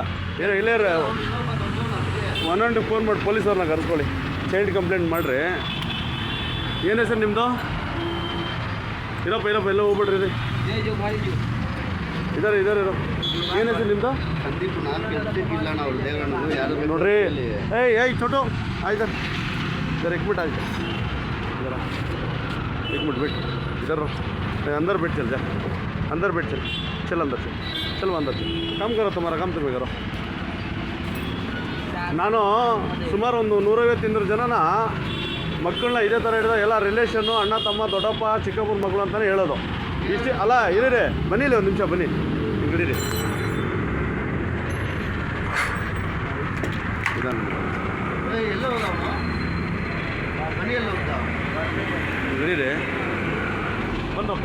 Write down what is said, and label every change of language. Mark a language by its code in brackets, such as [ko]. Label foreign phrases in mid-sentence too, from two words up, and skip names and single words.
[kn] ಏನೋ ಇಲ್ಲೇ ಒನ್ನೊಂದು ಫೋನ್ ಮಾಡಿ ಪೊಲೀಸವ್ರನ್ನ ಕರ್ಸ್ಕೊಳ್ಳಿ, [en] child complaint [kn] ಮಾಡಿರಿ. ಏನು ಹೆಸರು ನಿಮ್ಮದು? ಇರಪ್ಪ ಎಲ್ಲ ಹೋಗ್ಬಿಡ್ರಿ. ಇದಾರೆ ಇರೋ. ಏನು ಹೆಸರು ನಿಮ್ಮದು? ನೋಡ್ರಿ ಏಯ್ ಚೋಟು ಆಯ್ತು [hi] सर एक मिनट आइए ज़रा एक मिनट वेट इधर अंदर बैठ चल जा अंदर बैठ चल अंदर चलो अंदर चल काम करो तुम्हारा काम तुम्हें करो. [kn] ನಾನು ಸುಮಾರು ಒಂದು 150 ಜನನ ಮಕ್ಕಳನ್ನ ಇದೇ ಥರ ಹಿಡಿದ ಎಲ್ಲ ರಿಲೇಷನ್ನು ಅಣ್ಣ ತಮ್ಮ ದೊಡ್ಡಪ್ಪ ಚಿಕ್ಕಪ್ಪನ ಮಕ್ಕಳು ಅಂತಲೇ ಹೇಳೋದು. ಇಷ್ಟು ಅಲ್ಲ ಇರೀರಿ ಬನ್ನಿಲಿ ಒಂದು ನಿಮಿಷ ಬನ್ನಿ ಹಿಡೀರಿ ಹಿಡೀರಿ ಬಂದಪ್ಪ.